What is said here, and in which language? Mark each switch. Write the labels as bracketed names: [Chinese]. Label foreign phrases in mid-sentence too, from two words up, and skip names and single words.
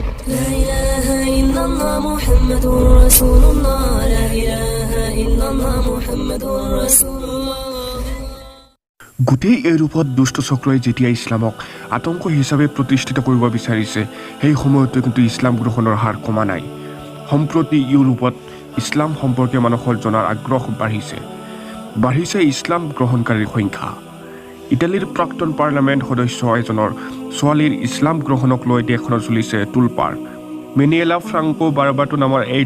[Arabic] لا إله إلا الله محمد رسول الله لا إله إلا الله محمد رسول الله [Assamese] গোটেই এই ৰূপত দুষ্ট চক্ৰই যেতিয়া ইছলামক আতংক হিচাপে প্ৰতিষ্ঠিত কৰিব বিচাৰিছে সেই সময়তো কিন্তু ইছলাম গ্ৰহণৰ হাৰ কমা নাই সম্প্ৰতি ইউৰোপত ইছলাম সম্পৰ্কে মানুহৰ জনাৰ আগ্ৰহ বাঢ়িছে ইছলাম গ্ৰহণকাৰীৰ সংখ্যা ইটালীৰ প্ৰাক্তন পাৰ্লামেণ্ট সদস্য এজনৰ ছোৱালীৰ ইছলাম গ্ৰহণক লৈ দেশখনত চলিছে তুলপাৰ মেনিয়েলা ফ্ৰাংকো বাৰবাটো নামৰ এই